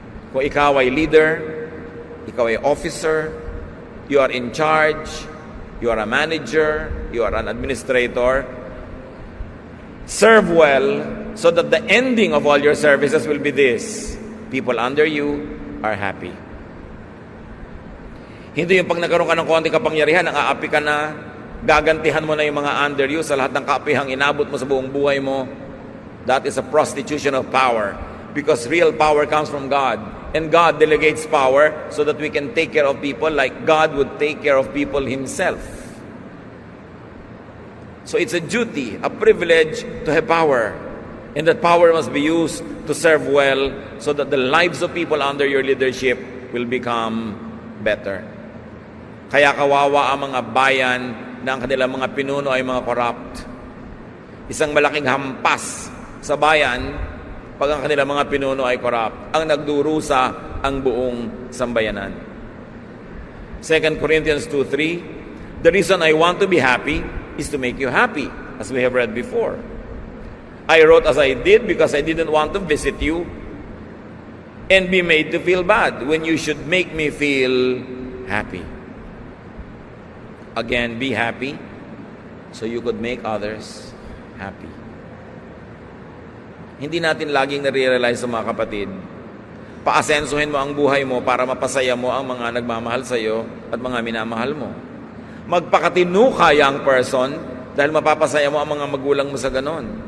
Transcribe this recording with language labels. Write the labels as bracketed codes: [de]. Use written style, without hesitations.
[tl] Kung ikaw ay leader, ikaw ay officer, [en] you are in charge, you are a manager, you are an administrator, serve well so that the ending of all your services will be this: people under you are happy. [tl] Hindi yung pag nagkaroon ka ng konting kapangyarihan, ang aapi ka na, gagantihan mo na yung mga [en] under you [tl] sa lahat ng kaapihang inabot mo sa buong buhay mo. [en] That is a prostitution of power, because real power comes from God. And God delegates power so that we can take care of people like God would take care of people Himself. So it's a duty, a privilege to have power. And that power must be used to serve well so that the lives of people under your leadership will become better. [tl] Kaya kawawa ang mga bayan na ang kanilang mga pinuno ay mga corrupt. Isang malaking hampas sa bayan pag ang kanilang mga pinuno ay corrupt. Ang nagdurusa ang buong sambayanan. [en] 2 Corinthians 2:3, the reason I want to be happy is to make you happy, as we have read before. I wrote as I did because I didn't want to visit you and be made to feel bad when you should make me feel happy. Again, be happy so you could make others happy. [tl] Hindi natin laging nare-realize sa mga kapatid, paasensuhin mo ang buhay mo para mapasaya mo ang mga nagmamahal sa iyo at mga minamahal mo. Magpakatino ka, [en] young person, [tl] dahil mapapasaya mo ang mga magulang mo sa ganon.